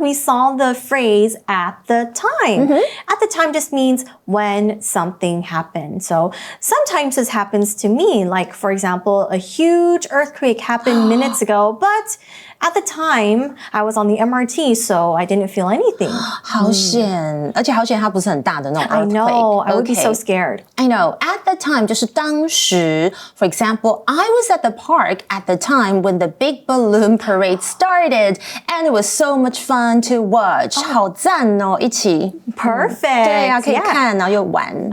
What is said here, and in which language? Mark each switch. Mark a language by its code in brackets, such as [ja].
[en] We saw the phrase at the time. At the time just means when something happened. So sometimes this happens to me. Like, for example, a huge earthquake happened minutes ago. But at the time, I was on the MRT, so I didn't feel anything. [zh] 好险，而且好险它不是很大的那种 earthquake. [en] I know, I would be so scared. I know, at the time [zh] 就是当时 [en] For example, I was at the park at the time when the big balloon parade started and it was so much fun to watch. [zh] 好赞哦，一起 [en] Perfect. [zh] 对啊，可以看，然后又玩